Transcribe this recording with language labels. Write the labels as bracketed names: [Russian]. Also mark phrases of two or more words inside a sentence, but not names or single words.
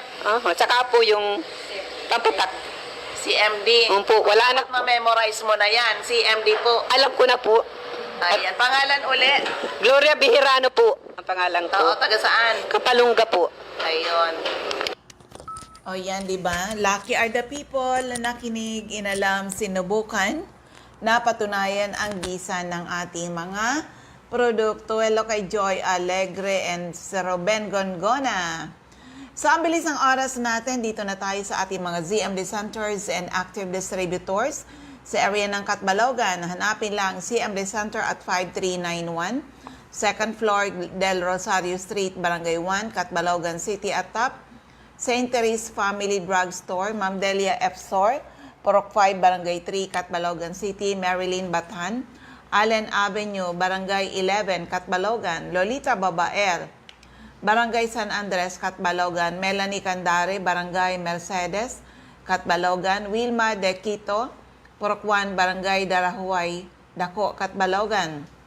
[Filipino] saka po yung pampatak. CMD. Po, wala na. Dapat ma-memorize mo na yan. CMD po. Alam ko na po. Ayan. Pangalan uli? Gloria Bihirano po ang pangalan ko. Oo, taga saan? Kapalungga po. Ayun. O yan, di ba? [English] Lucky are the people [Filipino] na nakinig, inalam, sinubukan, napatunayan ang bisa ng ating mga produkto. Hello kay Joy Alegre and Sir Ruben Gongona. Sa ang bilis ng oras natin, dito na tayo sa ating mga ZMD [English] Centers and Active Distributors [Filipino] sa area ng Catbalogan. Hanapin lang CMD Center at 5391, [English] second floor Del Rosario Street, Barangay 1, Catbalogan City at top. St. Therese Family Drug Store, Ma'am Delia F. Store, Purok 5, Barangay 3, Catbalogan City, Marilyn Batan, Allen Avenue, Barangay 11, Catbalogan, Lolita Babaer, Barangay San Andres, Catbalogan, Melanie Candare, Barangay Mercedes, Catbalogan, Wilma De Quito, Purok 1, Barangay Darahuay, Dako, Catbalogan.